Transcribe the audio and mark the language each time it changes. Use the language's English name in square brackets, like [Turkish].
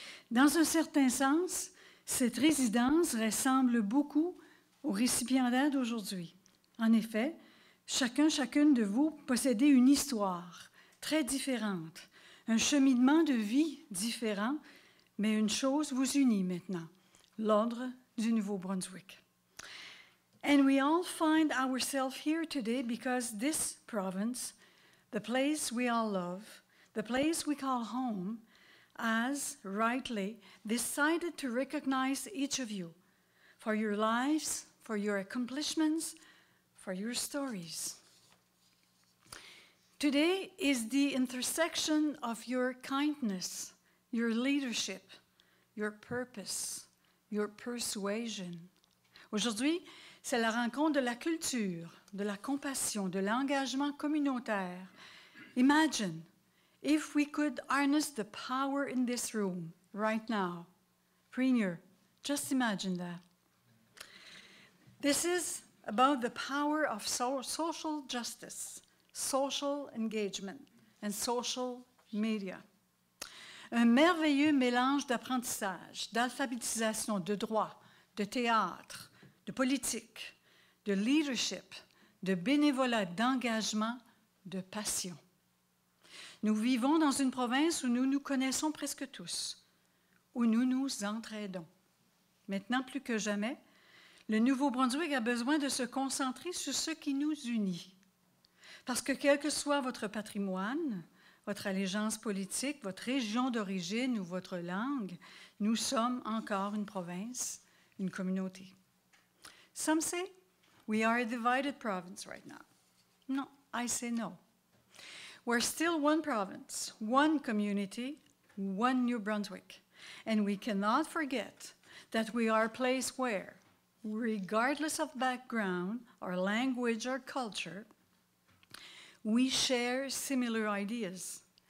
[French] Dans un certain sens, cette résidence ressemble beaucoup aux récipiendaires d'aujourd'hui. En effet, chacune de vous possédez une histoire très différente, un cheminement de vie différent, mais une chose vous unit maintenant, l'Ordre du Nouveau-Brunswick. [English] And we all find ourselves here today because this province, the place we all love, the place we call home, has rightly decided to recognize each of you for your lives, for your accomplishments, for your stories. Today is the intersection of your kindness, your leadership, your purpose, your persuasion. [French] Aujourd'hui, c'est la rencontre de la culture, de la compassion, de l'engagement communautaire. [English] Imagine if we could harness the power in this room right now. Premier, just imagine that. This is about the power of social justice, social engagement, and social media. [French] Un merveilleux mélange d'apprentissage, d'alphabétisation, de droit, de théâtre, de politique, de leadership, de bénévolat, d'engagement, de passion. Nous vivons dans une province où nous nous connaissons presque tous, où nous nous entraidons. Maintenant plus que jamais, le Nouveau-Brunswick a besoin de se concentrer sur ce qui nous unit. Parce que quel que soit votre patrimoine, votre allégeance politique, votre région d'origine ou votre langue, nous sommes encore une province, une communauté. [English] Some say we are a divided province right now. No, I say no. We're still one province, one community, one New Brunswick. And we cannot forget that we are a place where, regardless of background or language or culture, we share similar ideas.